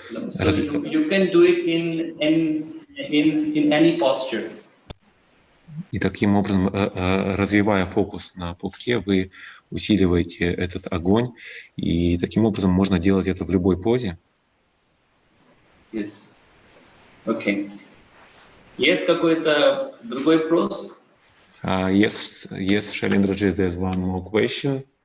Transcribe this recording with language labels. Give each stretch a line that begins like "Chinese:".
English: So you can do it in any posture.
Russian: И таким образом, развивая фокус на пупке, вы усиливаете этот огонь, и таким образом можно делать это в любой позе.
English: Yes. Okay.
Russian: Есть какой-то другой вопрос?
English: Yes, Shailendraji, there's one more question.